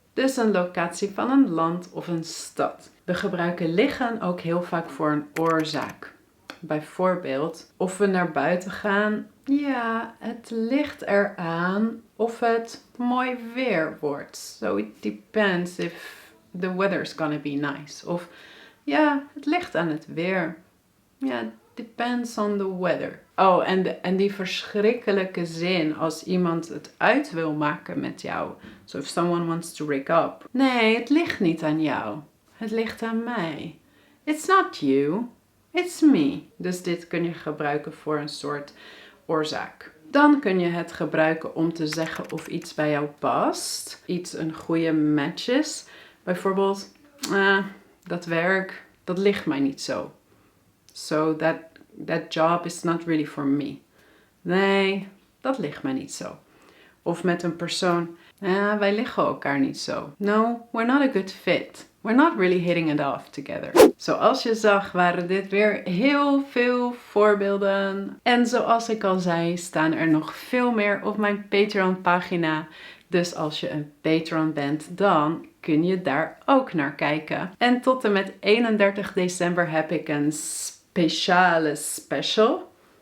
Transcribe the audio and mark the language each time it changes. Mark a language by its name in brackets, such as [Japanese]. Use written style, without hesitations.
[Dutch] Dus een locatie van een land of een stad. We gebruiken liggen ook heel vaak voor een oorzaak. Bijvoorbeeld, of we naar buiten gaan. Ja, het ligt eraan of het mooi weer wordt. [English] So it depends if the weather's gonna be nice. [Dutch] Of ja, het ligt aan het weer. [English] Ja, it depends on the weather. [Dutch] Oh, en die verschrikkelijke zin als iemand het uit wil maken met jou. [English] So if someone wants to break up. [Dutch] Nee, het ligt niet aan jou. Het ligt aan mij. It's not you. It's me. Dus dit kun je gebruiken voor een soort oorzaak. Dan kun je het gebruiken om te zeggen of iets bij jou past. Iets een goede match is. Bijvoorbeeld, dat werk, dat ligt mij niet zo. So that [English] that job is not really for me. [Dutch] Nee, dat ligt mij niet zo. Of met een persoon, wij liggen elkaar niet zo. [English] No, we're not a good fit. We're not really hitting it off together. [Dutch] Zoals je zag waren dit weer heel veel voorbeelden. En zoals ik al zei, staan er nog veel meer op mijn Patreon pagina. Dus als je een Patreon bent, dan kun je daar ook naar kijken. En tot en met 31 december heb ik een speciale special.